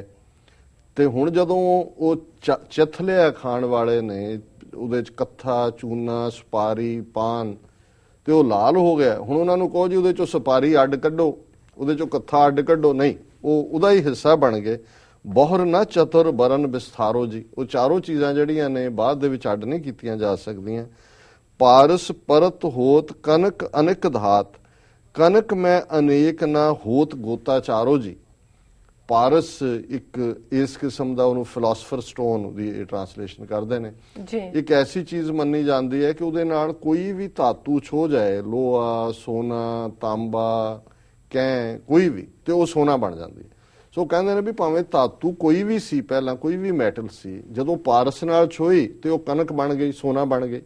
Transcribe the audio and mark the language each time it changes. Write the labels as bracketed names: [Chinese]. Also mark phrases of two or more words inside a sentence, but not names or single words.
[Punjabi] ਤੇ ਹੁਣ ਜਦੋਂ ਉਹ ਚਿੱਥ ਲਿਆ ਖਾਣ ਵਾਲੇ ਨੇ, ਉਹਦੇ ਚ ਕੱਥਾ ਚੂਨਾ ਸੁਪਾਰੀ ਪਾਨ ਤੇ ਉਹ ਲਾਲ ਹੋ ਗਿਆ, ਹੁਣ ਉਹਨਾਂ ਨੂੰ ਕਹੋ ਜੀ ਉਹਦੇ ਚੋਂ ਸੁਪਾਰੀ ਅੱਡ ਕੱਢੋ, ਉਹਦੇ ਚੋਂ ਕੱਥਾ ਅੱਡ ਕੱਢੋ, ਨਹੀਂ, ਉਹ ਉਹਦਾ ਹੀ ਹਿੱਸਾ ਬਣ ਗਏ। [Braj] ਬਹੁਰ ਨਾ ਚਤੁਰ ਬਰਨ ਵਿਸਥਾਰੋ ਜੀ। [Punjabi] ਉਹ ਚਾਰੋਂ ਚੀਜ਼ਾਂ ਜਿਹੜੀਆਂ ਨੇ ਬਾਅਦ ਦੇ ਵਿੱਚ ਅੱਡ ਨਹੀਂ ਕੀਤੀਆਂ ਜਾ ਸਕਦੀਆਂ। [Braj] पारस परत होत कनक अनेक धात, कनक मैं अनेक ना होत गोता चारो जी। [Hindi] पारस एक इस किस्म का [Punjabi] ਉਹਨੂੰ [English] philosopher stone [Punjabi] ਦੀ ਇਹ ਟ੍ਰਾਂਸਲੇਸ਼ਨ ਕਰਦੇ ਨੇ ਜੀ ਇੱਕ ਐਸੀ ਚੀਜ਼ ਮੰਨੀ ਜਾਂਦੀ ਹੈ ਕਿ ਉਹਦੇ ਨਾਲ ਕੋਈ ਵੀ ਧਾਤੂ ਛੋ ਜਾਏ, ਲੋਹਾ, ਸੋਨਾ, ਤਾਂਬਾ, ਕੈਂ, ਕੋਈ ਵੀ, ਤੇ ਉਹ ਸੋਨਾ ਬਣ ਜਾਂਦੀ ਹੈ। ਸੋ ਕਹਿੰਦੇ ਨੇ ਵੀ ਭਾਵੇਂ ਧਾਤੂ ਕੋਈ ਵੀ ਸੀ, ਪਹਿਲਾਂ ਕੋਈ ਵੀ ਮੈਟਲ ਸੀ, ਜਦੋਂ ਪਾਰਸ ਨਾਲ ਛੋਈ ਤੇ ਉਹ ਕਣਕ ਬਣ ਗਈ, ਸੋਨਾ ਬਣ ਗਈ।